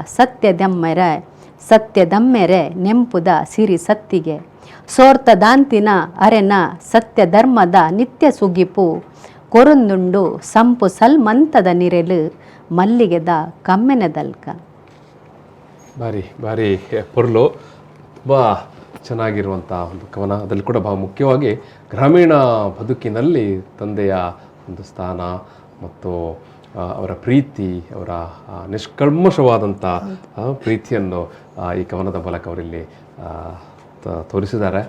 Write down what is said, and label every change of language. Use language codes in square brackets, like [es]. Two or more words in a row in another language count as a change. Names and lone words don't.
[tcy] ಸತ್ಯದಮ್ಮೆರೆ ನೆಂಪುದ ಸಿರಿ ಸತ್ತಿಗೆ, ಸೋರ್ತ ದಾಂತಿನ ಅರೆನ ಸತ್ಯ ಧರ್ಮದ ನಿತ್ಯ ಸುಗಿಪು, ಕೊರೊಂದುಂಡು ಸಂಪು ಸಲ್ಮಂತದ ನಿರೆಲು ಮಲ್ಲಿಗೆದ ಕಮ್ಮೆನದಲ್ಕ. ಭಾರಿ ಭಾರಿ ಪೊರ್ಲು [kn] ತುಂಬ ಚೆನ್ನಾಗಿರುವಂಥ ಒಂದು ಕವನ. ಅದರಲ್ಲಿ ಕೂಡ ಬಹಳ ಮುಖ್ಯವಾಗಿ ಗ್ರಾಮೀಣ ಬದುಕಿನಲ್ಲಿ ತಂದೆಯ ಒಂದು ಸ್ಥಾನ ಮತ್ತು ಅವರ ಪ್ರೀತಿ, ಅವರ ನಿಷ್ಕಲ್ಮಶವಾದಂಥ ಪ್ರೀತಿಯನ್ನು ಈ ಕವನದ ಮೂಲಕ ಅವರಲ್ಲಿ ತೋರಿಸಿದ್ದಾರೆ.